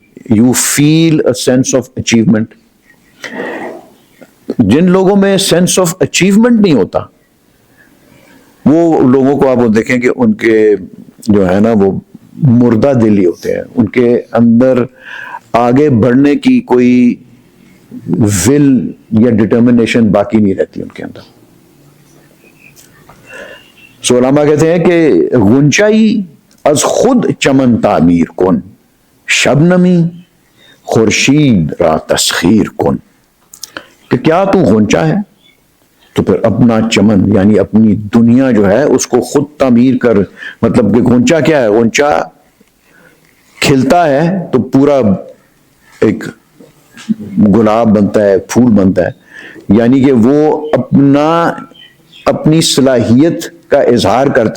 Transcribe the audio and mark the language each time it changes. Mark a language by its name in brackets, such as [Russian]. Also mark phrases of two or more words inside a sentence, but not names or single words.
[English] You feel a sense of achievement. [Urdu] جن لوگوں میں [English] sense of achievement [Urdu] نہیں ہوتا وہ لوگوں کو آپ دیکھیں کہ ان کے جو ہے نا وہ مردہ دلی ہوتے ہیں، ان کے اندر آگے بڑھنے کی کوئی ول یا ڈٹرمنیشن باقی نہیں رہتی ان کے اندر. سو علماء کہتے ہیں کہ [Persian] غنچائی از خود چمن تعمیر کن، شبنمی خورشید را تسخیر کن. [Urdu] کہ کیا تو غنچا ہے تو پھر اپنا چمن یعنی اپنی دنیا جو ہے اس کو خود تعمیر کر. مطلب کہ غنچا کیا ہے؟ غنچا کھلتا ہے تو پورا ایک گلاب بنتا ہے، پھول بنتا ہے، یعنی کہ وہ اپنی صلاحیت کا اظہار کرتا ہے.